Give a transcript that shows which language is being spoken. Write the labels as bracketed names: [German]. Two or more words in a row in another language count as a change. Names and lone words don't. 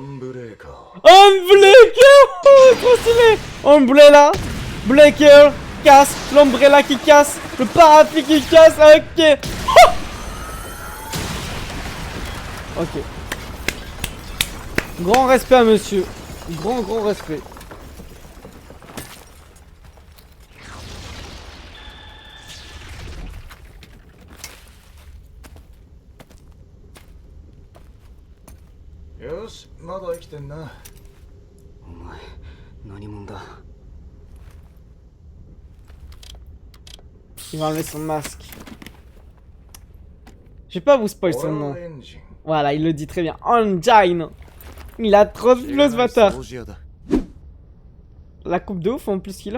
[French] Unbreaker. Oh, trop stylé. Umbrella, Breaker, casse, l'Umbrella qui casse, le parapluie qui casse, ok. Ok. Grand respect à monsieur. Grand respect. [Japanese] Yosh, まだ生きてんな。お前、何者だ。 [French] Il va enlever son masque. Je vais pas vous spoil son nom. Voilà, il le dit très bien. Engine. Il a trop de flow ce bâtard. La coupe de ouf en plus qu'il a.